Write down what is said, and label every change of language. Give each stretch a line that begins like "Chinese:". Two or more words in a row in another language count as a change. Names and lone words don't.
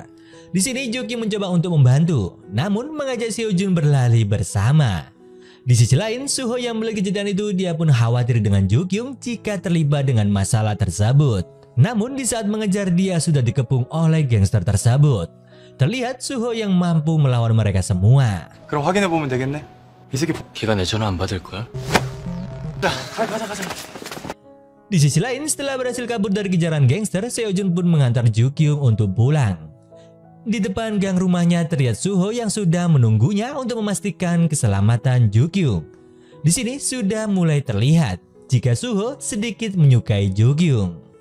Indonesian: Di sini Jo Kyung mencoba untuk membantu, namun mengajak Seo Jun berlari bersama. Di sisi lain, Suho yang melihat kejadian itu dia pun khawatir dengan Jo Kyung jika terlibat dengan masalah tersebut. Namun di saat mengejar dia sudah dikepung oleh gangster tersebut. Terlihat Suho yang mampu melawan mereka semua.
Korean: 그럼 확인해보면 되겠네. 이 새끼 걔가 내 전화 안 받을 거야? 가자.
Indonesian: Di sisi lain, setelah berhasil kabur dari kejaran gangster, Seo Jun pun mengantar Jo Kyung untuk pulang. Di depan gang rumahnya terlihat Suho yang sudah menunggunya untuk memastikan keselamatan Jo Kyung. Di sini sudah mulai terlihat jika Suho sedikit menyukai Jo Kyung.